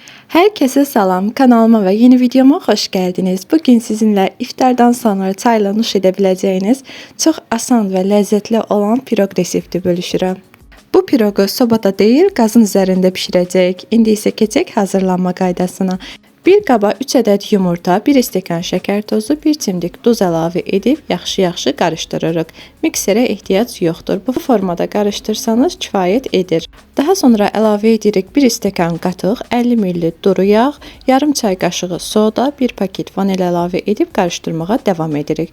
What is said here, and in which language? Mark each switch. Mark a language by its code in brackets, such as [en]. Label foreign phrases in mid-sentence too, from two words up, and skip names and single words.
[tr] Herkese selam, kanalıma ve yeni videoma hoş geldiniz. Bugün sizinle iftardan sonra çayla nuş edebileceğiniz çok asan ve lezzetli olan pirog resepti bölüşürüm. Bu pirogu sobada değil, qazın üzerinde pişirəcəyik. [az] İndi isə keçək hazırlanma qaydasına. Bir qaba 3 ədəd yumurta, 1 stəkan şəkər tozu, 1 çimdik duz əlavə edib yaxşı-yaxşı qarışdırırıq. Mikserə ehtiyac yoxdur. Bu formada qarışdırsanız kifayət edir. Daha sonra əlavə edirik 1 stəkan qatıq, 50 ml duru yağ, yarım çay qaşığı soda, 1 paket vanil əlavə edib qarışdırmağa davam edirik.